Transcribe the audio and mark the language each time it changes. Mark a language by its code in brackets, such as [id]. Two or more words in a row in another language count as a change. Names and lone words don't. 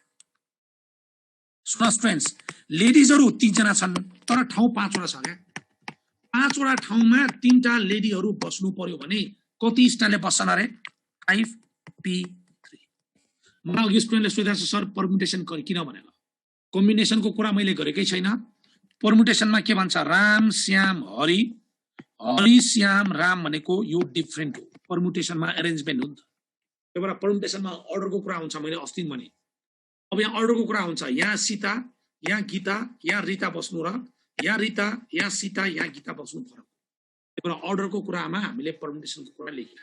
[ne] सुन स्टुडेन्ट्स, लेडिजहरू 3 जना छन् तर ठाउँ 5 वटा छ क्या। 5 वटा ठाउँमा 3टा लेडीहरू बस्नु पर्यो भने कति स्टाइलले बस्छन् अरे? 5p3। मलाई अघि स्टुडेन्टले सोधेको छ सर परम्युटेसन किन भनेर। कम्बिनेसनको कुरा मैले गरेकै छैन। परम्युटेसनमा के भन्छ? राम श्याम हरि, हरि श्याम राम भनेको यो डिफरेन्ट हो। परम्युटेसनमा एरेन्जमेन्ट हो नि त। त्यही भएर परम्युटेसनमा अर्डरको कुरा हुन्छ। मैले अस्ति भने अब यहाँ अर्डरको कुरा हुन्छ। यहाँ सीता, यहाँ गीता, यहाँ रिता बस्नु र यहाँ रिता, यहाँ सीता, यहाँ गीता बस्नु फरक। त्यही भएर अर्डरको कुरामा हामीले परम्युटेसनको कुरा लेखेको।